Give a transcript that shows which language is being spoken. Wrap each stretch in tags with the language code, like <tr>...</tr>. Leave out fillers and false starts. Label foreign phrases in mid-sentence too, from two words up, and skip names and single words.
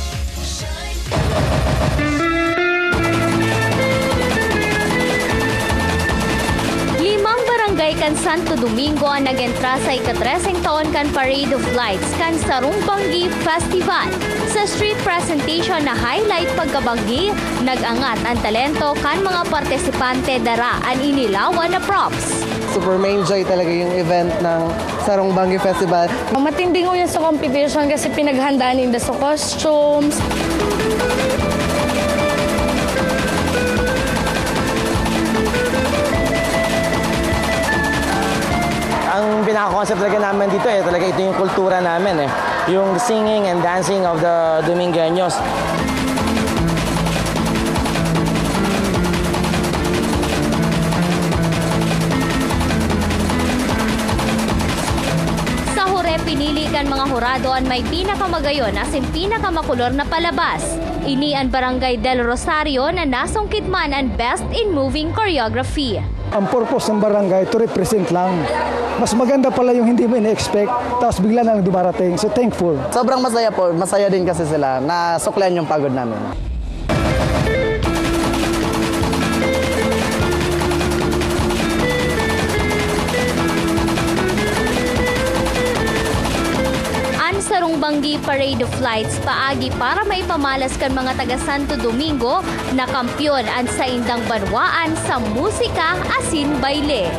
<bik>Barangay kan Santo Domingo ang nagentra sa ika-13 taon kan Parade of Lights kan Sarong Banggi Festival. Sa street presentation na highlight pagkabanggi, nag-angat ang talento kan mga partisipante dara ang inilawan na props.</bik> <tl>Super main joy talaga yung event ng Sarong Banggi Festival. Matinding ko yun sa competition kasi pinaghandaan nila sa costumes. Ang pinaka-concept talaga namin dito talaga ito yung kultura namin yung</tl> <en>singing and dancing of the Domingueños.</en> <bik>Sa hure, pinili kan mga hurado ang may pinakamagayon asin pinakamakulor na palabas. Ini ang Barangay del Rosario na nasungkit man ang Best in Moving Choreography.</bik> <tl>Ang purpose ng barangay</tl> <en>to represent</en> <tl>lang. Mas maganda pala yung hindi mo ina-expect, tapos bigla na lang dumarating.</tl> <en>So thankful.</en> <tl>Sobrang masaya po. Masaya din kasi sila na suklan yung pagod namin.</tl> <bik>Sarong Banggi Parade of Lights paagi para maipamalas kan mga taga Santo Domingo na kampyon ang sa indang banwaan sa musika asin baile.</bik>